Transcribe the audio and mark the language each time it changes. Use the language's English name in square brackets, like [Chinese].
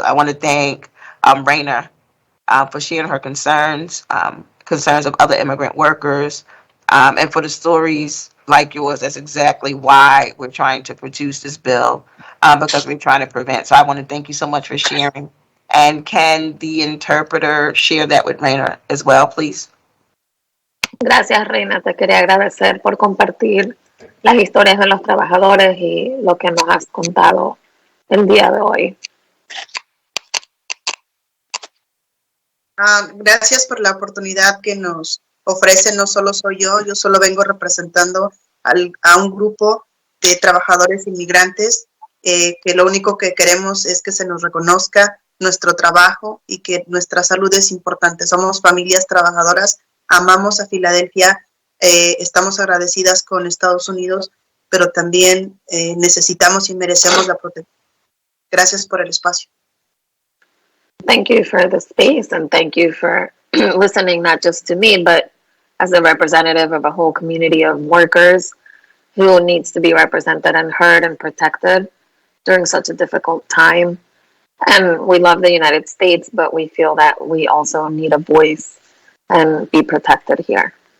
[English] I want to thank Raina for sharing her concerns of other immigrant workers, and for the stories like yours. That's exactly why we're trying to produce this bill, because we're trying to prevent. So I want to thank you so much for sharing. And can the interpreter share that with Raina as well, please? [Spanish] Gracias, Reina. Te quería agradecer por compartir las historias de los trabajadores y lo que nos has contado el día de hoy. Gracias por la oportunidad que nos ofrece. No solo soy yo solo vengo representando a un grupo de trabajadores inmigrantes que lo único que queremos es que se nos reconozca nuestro trabajo y que nuestra salud es importante. Somos familias trabajadoras, amamos a Filadelfia, estamos agradecidas con Estados Unidos, pero también necesitamos y merecemos la protección. Gracias por el espacio. [English] Thank you for the space, and thank you for listening not just to me, but as a representative of a whole community of workers who needs to be represented and heard and protected during such a difficult time. And we love the United States, but we feel that we also need a voice and be protected here.